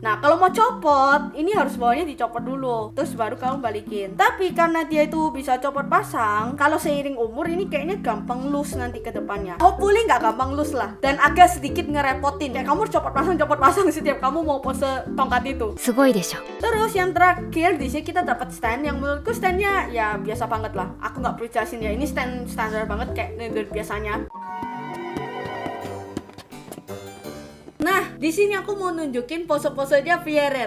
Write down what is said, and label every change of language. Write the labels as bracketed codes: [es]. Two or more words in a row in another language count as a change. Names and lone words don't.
[id] Nah kalau mau copot, ini harus bawahnya dicopot dulu, terus baru kamu balikin. Tapi karena dia itu bisa copot pasang, kalau seiring umur ini kayaknya gampang loose nanti ke depannya. Hopefully nggak gampang loose lah, dan agak sedikit ngerepotin. Kayak kamu copot pasang setiap kamu mau pose tongkat itu. [ja] すごいでしょ。 [id] Terus yang terakhir di sini kita dapat stand yang menurutku standnya ya biasa banget lah. Aku nggak perlu jelasin ya, ini stand standar banget kayak Nintendo biasanya. Nah, di sini aku mau nunjukin pose-posenya Viren.